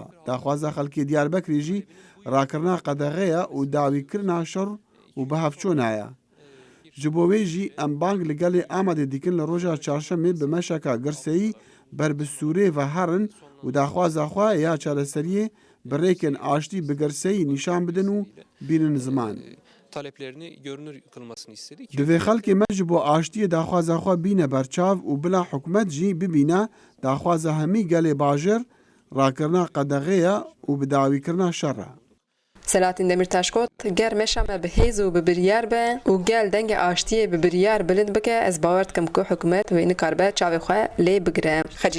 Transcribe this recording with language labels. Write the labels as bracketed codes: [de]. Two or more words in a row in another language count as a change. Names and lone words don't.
[ku] Daxwaza xelkê Diyarbekirê jî rakirina qedexeya û dawîkirina şer û bihevçûn heye. Ji bo wê jî em bang li gelê Amedê dikin li roja çarşemê bi meşeka girseyî ber bi Sûriyê ve herin û daxwaza xwe ya çareseriyê bi rêkên aştî bi girseyî nîşan bidin û bînin ziman. [tr] taleplerini görünür kılmasını istedik. [ku] Divê xelkê me ji bo aştiyê daxwaza xwe bîne berçav û bila hikûmet jî bibîne daxwaza hemî gelê bajêr rakirina qedexeya û bi dawîkirina şer e. Selahattin Demirtaş got ger meşa me bi hêz û bi biryar be û gel dengê aştiyê bi biryar bilind bike ez bawer dikim ku hikûmet wê nikaribe çavê xwe lê bigire.